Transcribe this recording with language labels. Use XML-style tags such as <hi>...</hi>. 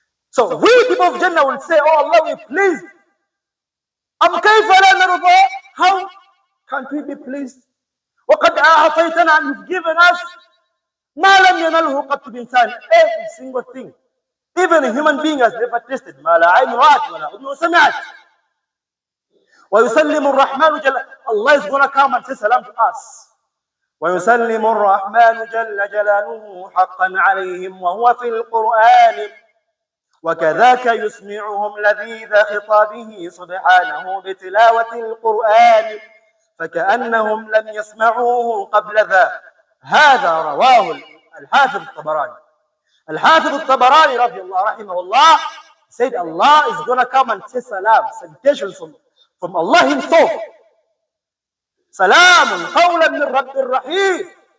<en>So we people of Jannah will say, oh Allah, we're pleased.</en> <ar>أم كيف لا نرضى?</ar> <en>How can't we be pleased?</en> <ar>وقد أعطيتنا,</ar> <en>and you've given us</en> <ar>ما لم ينله قط بإنسان.</ar> <en>Every single thing. Even a human being has never tasted.</en> <ar>ما لا عين رأت ولا أذن سمعت. ويسلم الرحمن جل.</ar> <en>Allah is going to come and say salam to us.</en> <ar>ويسلم الرحمن جل جلاله حقا عليهم وهو في القرآن وكذاك يسمعهم لذيذ خطابه سبحانه بتلاوة القرآن فكأنهم لم يسمعوه قبل ذا. هذا رواه الحافظ الطبراني. الحافظ الطبراني رضي الله رحمه الله</ar> <en>said Allah is going to come and say salam, salutation from Allah himself.</en> <ar>سلام قولا من رب الرحيم.</ar>